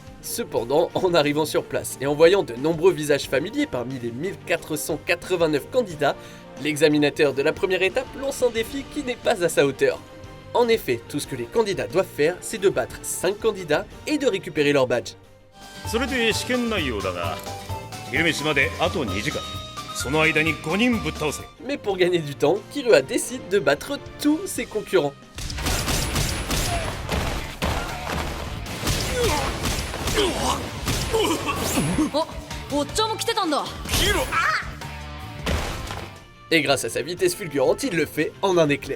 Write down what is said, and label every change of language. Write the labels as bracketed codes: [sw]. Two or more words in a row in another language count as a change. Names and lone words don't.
[fr] Cependant, en arrivant sur place et en voyant de nombreux visages familiers parmi les 1489 candidats, l'examinateur de la première étape lance un défi qui n'est pas à sa hauteur. En effet, tout ce que les candidats doivent faire, c'est de battre 5 candidats et de récupérer leur badge. [ja] それで試験内容だが、昼飯まであと2時間。その間に5人ぶっ倒せ。 [fr] Mais pour gagner du temps, Killua décide de battre tous ses concurrents. Et grâce à sa vitesse fulgurante, il le fait en un éclair.